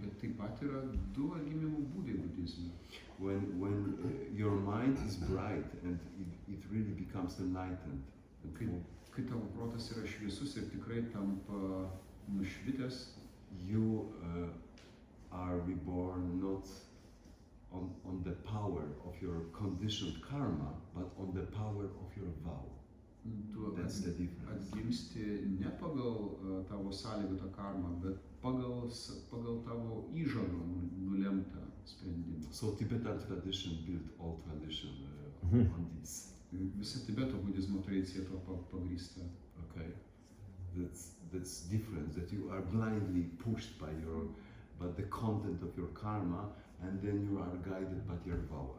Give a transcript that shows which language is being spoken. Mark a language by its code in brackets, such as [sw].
[lt] Bet taip pat yra du atgimimo būdai budizme. [en] When your mind is bright and it really becomes enlightened. And [lt] Kai tavo protas yra šviesus ir tikrai tampa nušvitęs, [en] you are reborn not on the power of your conditioned karma, but on the power of your vow. [lt] tu [en] That's the difference. [lt] atgimsti ne pagal tavo sąlygotą karmą, bet pagal tavo įžado nulemtą sprendimą. [en] So Tibetan tradition built all tradition on this. [lt] Visa Tibeto budizmo tradicija tuo pagrįsta. [en] Okay, that's different. That you are blindly pushed by the content of your karma, and then you are guided by your vow.